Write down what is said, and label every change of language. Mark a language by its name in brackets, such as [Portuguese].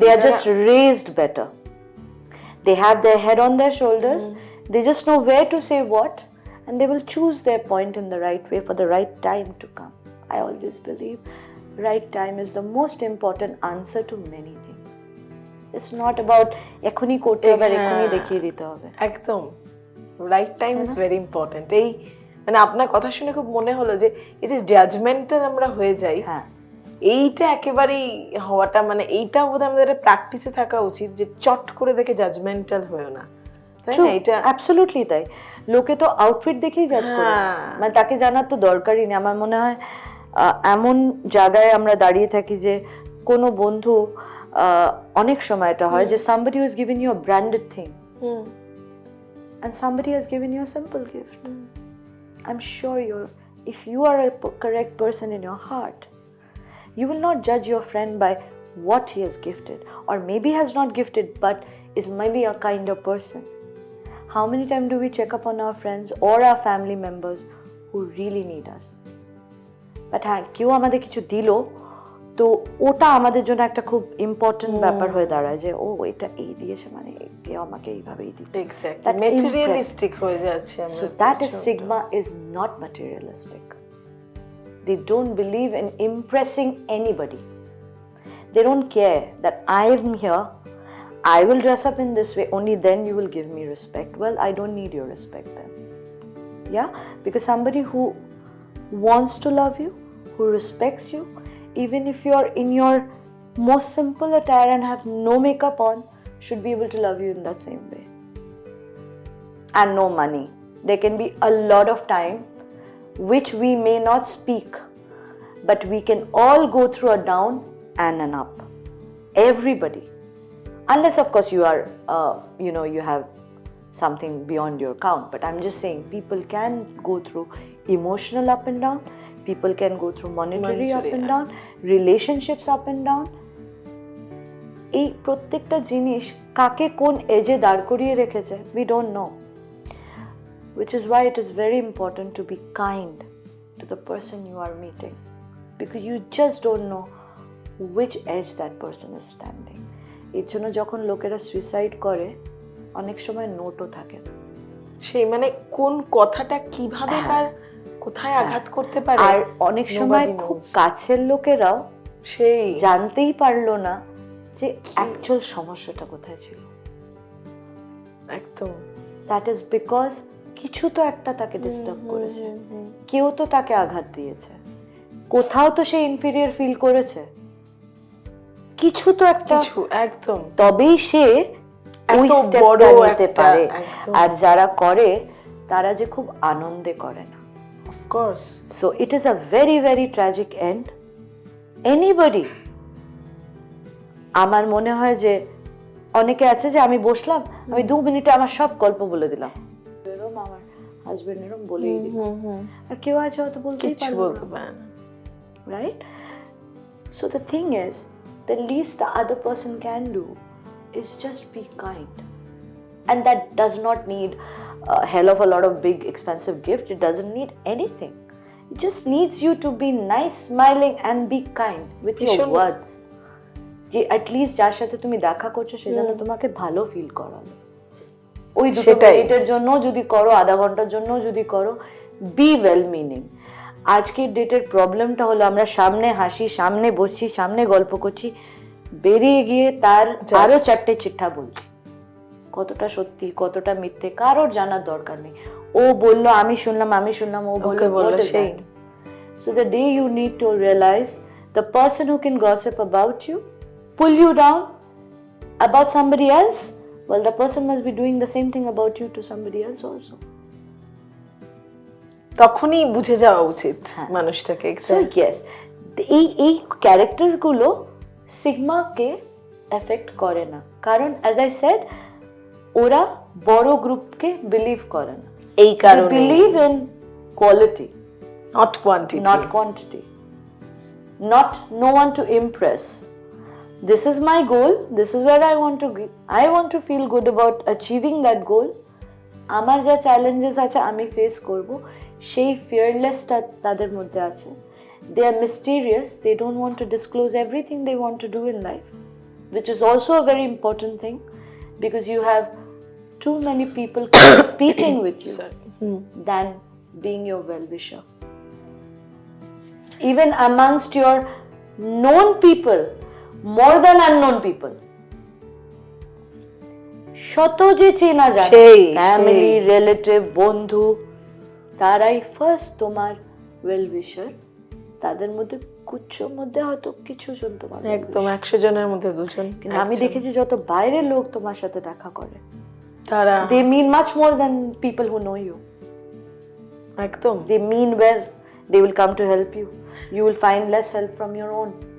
[English] They are just raised better. They have their head on their shoulders. They just know where to say what, and they will choose their point in the right way for the right time to come. I always believe right time is the most important answer to many things. It's not about [Bangla] এখনই করতে হবে আর এখনই দেখিয়ে দিতে হবে। একদম, [English] Right time is very important. [Bangla] এই মানে আপনার কথা শুনে খুব মনে হলো যে এই যে জাজমেন্টাল আমরা হয়ে যাই, হ্যাঁ, এইটা একেবারেই হওয়াটা মানে এইটা বোধহয় আমাদের প্র্যাকটিসে থাকা উচিত যে চট করে দেখে জাজমেন্টাল হয়েও না, তাই না? এটা অ্যাবসলিউটলি তাই। লোকে তো আউটফিট দেখেই জাজ করে, মানে তাকে জানার তো দরকারই নেই। আমার মনে হয় এমন জায়গায় আমরা দাঁড়িয়ে থাকি যে কোনো বন্ধু অনেক সময় এটা হয় যে [English] somebody who has given you a branded thing and somebody has given you a simple gift. I'm sure if you are a correct person in your heart, you will not judge your friend by what he has gifted, or maybe has not gifted but is maybe a kinder person. How many times do we check up on our friends or our family members who really need us? [Bangla] But হ্যাঁ, কেউ আমাদের কিছু দিল তো ওটা আমাদের জন্য একটা খুব ইম্পর্টেন্ট ব্যাপার হয়ে দাঁড়ায় যে ও এটা এই দিয়েছে, মানে কেউ আমাকে এইভাবেই দিত। এক্স্যাক্টলি, ম্যাটেরিয়ালিস্টিক হয়ে যাচ্ছে আমরা। [English] So that is stigma is not materialistic. They don't believe in impressing anybody. They don't care that I am here, I will dress up in this way, only then you will give me respect. Well, I don't need your respect then. Yeah, because somebody who wants to love you, who respects you, even if you are in your most simple attire and have no makeup on, should be able to love you in that same way. And no money. There can be a lot of time which we may not speak, but we can all go through a down and an up. Everybody. Unless of course you are, you have something beyond your count. But I'm just saying people can go through emotional up and down. People can go through monetary up and down. Relationships up and down. [Bangla] এই প্রত্যেকটা জিনিস কাকে কোন এজে দাঁড় করিয়ে রেখেছে [English] we don't know. Which is why it is very important to be kind to the person you are meeting, because you just don't know which edge that person is standing. [Bangla] এর জন্য যখন লোকেরা সুইসাইড করে অনেক সময় নোটও থাকে না, সেই মানে কোন কথাটা কিভাবে কার কোথায় আঘাত করতে পারে। আর অনেক সময় খুব কাছের লোকেরাও সেই জানতেই পারলো না যে অ্যাকচুয়াল সমস্যাটা কোথায় ছিল। একদম, [English] that is because [Bangla] কিছু তো একটা তাকে ডিস্টার্ব করেছে, কেউ তো তাকে আঘাত দিয়েছে, কোথাও তো সে ইনফিরিয়র ফিল করেছে, কিছু তো একটা, একদম, তবেই সে ওই স্টেপটা নিতে পারে। আর যারা করে তারা যে খুব আনন্দে করে না, [English] of course. So it is a very very tragic end. [Bangla] Anybody, আমার মনে হয় যে অনেকে আছে যে আমি বসলাম, আমি 2 মিনিটে আমার সব গল্প বলে দিলাম, এরকম আমার হাজবেন্ড এরকম বলেই দিলাম, আর কেউ আছে হয়তো বলতেই পারবে না, right? [English] So the thing is, the least the other person can do is just be kind, and that does not need a hell of a lot of big expensive gift. It doesn't need anything. It just needs you to be nice, smiling and be kind with your words. [Bangla] যে [English] at least [Bangla] যার সাথে তুমি দেখা করছো সে যেন তোমাকে ভালো feel করালো। ওই 2 মিনিটের জন্য যদি করো, আধা ঘন্টার জন্য যদি করো, [English] Be well meaning. [Bangla] আজকের ডেটের প্রবলেমটা হলো আমরা সামনে হাসি, সামনে বসছি, সামনে গল্প করছি, বেরিয়ে গিয়ে তার আরো 4টে চিঠা বলছি। কতটা সত্যি কতটা মিথ্যে কারোর জানার দরকার নেই। ও বললো আমি শুনলাম, ও বললো সেই। [English] So the day you need to realize the person who can gossip about you, pull you down about somebody else, well the person must be doing the same thing about you to somebody else also. [Bangla] তখনই বুঝে যাওয়া উচিত মানুষটাকে। [English] So yes, [Bangla] এই character গুলো সিগমাকে effect করে না, কারণ [English] as I said [Bangla] ওরা বড় গ্রুপকে বিলিভ করে না। এই কারণে [English] Believe in quality, not quantity, not no one to impress. This is my goal, this is where I want to feel good about achieving that goal. [Bangla] আমার যা চ্যালেঞ্জেস আছে আমি ফেস করব, সেই ফিয়ারলেসটা তাদের মধ্যে আছে। [English] They are mysterious, they don't want to disclose everything they want to do in life, which is also a very important thing, because you have too many people competing with you than being your well-wisher. Even amongst your known people, more than unknown people. [Bangla] শত যে চেনা যায়, family, relative, বন্ধু, তারাই first তোমার ওয়েল-উইশার। তাদের মধ্যে কুচ্ছর মধ্যে হয়তো কিছু জন তোমার একদম 100 জনের মধ্যে 2 জন। কিন্তু আমি দেখেছি যত বাইরের লোক তোমার সাথে দেখা করে তারা [English] they mean much more than people who know you. [Bangla] একদম [English] they mean well, they will come to help you, you will find less help from your own.